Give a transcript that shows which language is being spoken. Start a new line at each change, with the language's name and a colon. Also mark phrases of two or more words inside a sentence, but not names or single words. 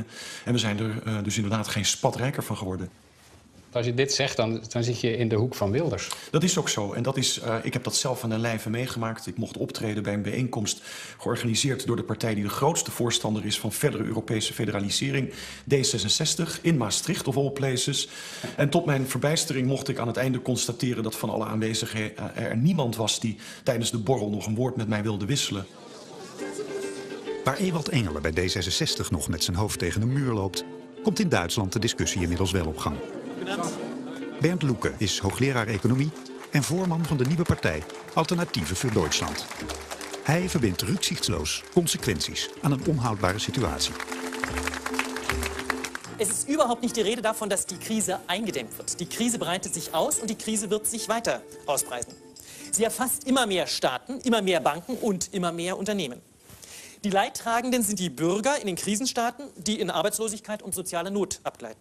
Dutch: En we zijn er dus inderdaad geen spat rijker van geworden. Als je dit zegt, dan zit je in de hoek van Wilders. Dat is ook zo. En dat is, ik heb dat zelf aan de lijve meegemaakt. Ik mocht optreden bij een bijeenkomst georganiseerd door de partij die de grootste voorstander is van verdere Europese federalisering, D66, in Maastricht
English: of all places.
Dutch: En tot mijn verbijstering mocht ik aan het einde constateren dat van alle aanwezigen er niemand was die tijdens de borrel nog een woord met mij wilde wisselen. Waar Ewald Engelen bij D66 nog met zijn hoofd tegen een muur loopt, komt in Duitsland de discussie inmiddels wel op gang. Bernd Lucke is hoogleraar economie en voorman van de nieuwe partij Alternatieve voor Duitsland. Hij verbindt rücksichtsloos consequenties aan een onhoudbare situatie.
German: Es ist überhaupt nicht die Rede davon, dass die Krise eingedämmt wird. Die Krise breitet sich aus und die Krise wird sich weiter ausbreiten. Sie erfasst immer mehr Staaten, immer mehr Banken und immer mehr Unternehmen. Die Leidtragenden sind die Bürger in den Krisenstaaten, die in Arbeitslosigkeit und soziale Not abgleiten.